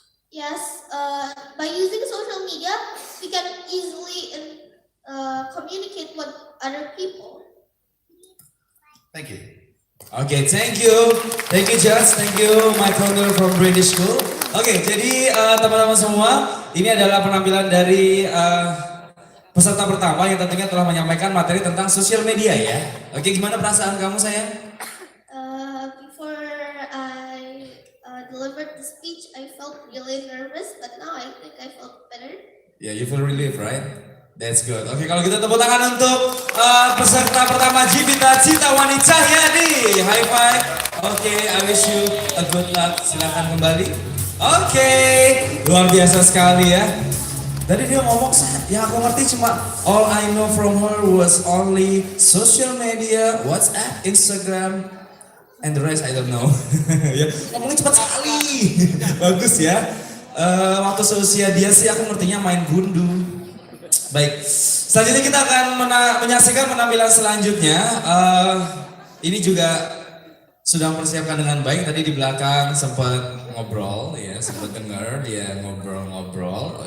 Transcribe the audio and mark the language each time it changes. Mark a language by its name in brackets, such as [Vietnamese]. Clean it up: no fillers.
[English] Yes, by using social media, we can easily communicate with other people. Thank you. Okay, thank you. Thank you, Just. Thank you, my founder from British School. [Indonesian] Oke, jadi teman-teman semua, ini adalah penampilan dari peserta pertama yang tentunya telah menyampaikan materi tentang sosial media ya. Oke, gimana perasaan kamu sayang? [English] Before I delivered the speech, I felt really nervous, but now I think I felt better. Yeah, you feel relief, right? That's good. [Indonesian] Oke, kalau gitu tepuk tangan untuk peserta pertama Jivita Citawani Cahyadi. [English] High five. [Indonesian] Oke, [English] I wish you a good luck. [Indonesian] Silakan kembali. Oke, luar biasa sekali ya. Tadi dia ngomong, yang aku ngerti cuma [English] all I know from her was only social media, WhatsApp, Instagram, and the rest I don't know. [Indonesian] Ya, ngomongnya cepat sekali. Bagus ya. Waktu seusia dia sih aku ngertinya main gundu. Baik, selanjutnya kita akan menyaksikan penampilan selanjutnya. Ini juga sudah mempersiapkan dengan baik. Tadi di belakang sempat ngobrol, ya, sempat dengar dia ngobrol-ngobrol.